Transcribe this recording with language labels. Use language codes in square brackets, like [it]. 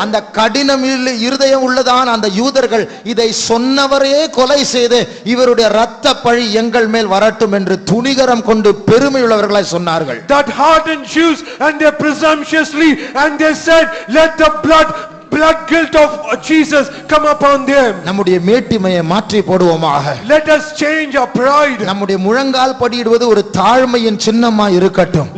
[ta] அந்த கடினம் இருதயம் உள்ளதான் அந்த யூதர்கள் இதை சொன்னவரே கொலை செய்து இவருடைய இரத்த பழி எங்கள் மேல் வரட்டும் என்று துணிகரம் கொண்டு பெருமையுள்ளவர்களாய் சொன்னார்கள். [en] That hardened Jews, and they presumptuously and they said, let the blood guilt of Jesus come upon them. [ta] நம்முடைய மேட்டிமையை மாற்றி போடுவோமாக. [en] Let us change our pride. [ta] நம்முடைய முழங்கால் படியிடுவது ஒரு தாழ்மையின் சின்னமா இருக்கட்டும்.